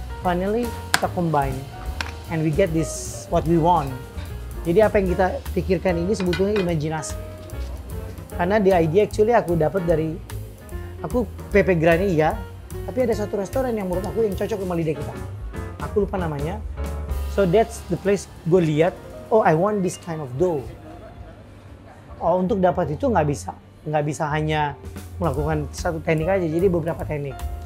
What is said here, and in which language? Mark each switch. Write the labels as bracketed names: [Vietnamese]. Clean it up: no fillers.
[English] Finally [Indonesian] kita [English] combine and we get this what we want. [Indonesian] Jadi apa yang kita pikirkan ini sebetulnya imajinasi. Karena [English] the idea actually [Indonesian] aku dapat dari Pepe Granny ya, tapi ada satu restoran yang menurut aku yang cocok sama lidah kita. Aku lupa namanya. [English] So that's the place [Indonesian] gue lihat, [English] oh I want this kind of dough. [Indonesian] Oh untuk dapat itu nggak bisa hanya melakukan satu teknik aja, jadi beberapa teknik.